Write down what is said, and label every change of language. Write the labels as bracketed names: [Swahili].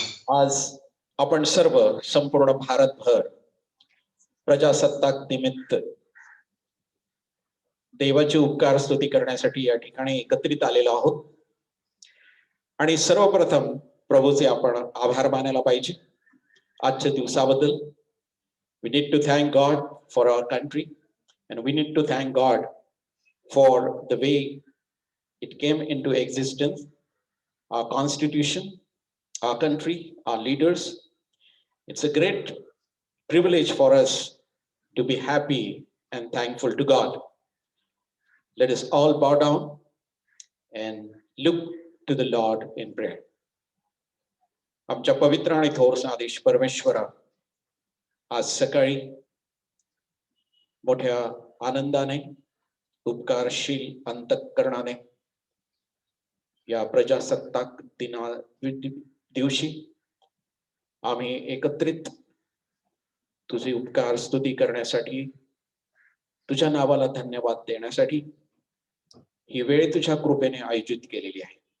[Marathi] आज आपण सर्व संपूर्ण भारतभर प्रजासत्ताक निमित्त देवाची उपकार स्तुती करण्यासाठी या ठिकाणी एकत्रित आलेलो आहोत. आणि सर्वप्रथम प्रभूचे आपण आभार मानायला पाहिजे आजच्या दिवसाबद्दल. [English] We need to thank God for our country and we need to thank God for the way it came into existence, our constitution, our country, our leaders. It's a great privilege for us to be happy and thankful to God. Let us all bow down and look to the Lord in prayer. [Marathi] आमच्या पवित्र आणि थोर आदेश परमेश्वरा, आज सकाळी मोठ्या आनंदाने उपकारशील अंतःकरणाने या प्रजासत्ताक दिवशी आम्ही एकत्रित तुझे उपकार स्तुती करण्यासाठी, तुझ्या नावाला धन्यवाद देण्यासाठी ही वेळ तुझ्या कृपेने आयोजित केलेली आहे.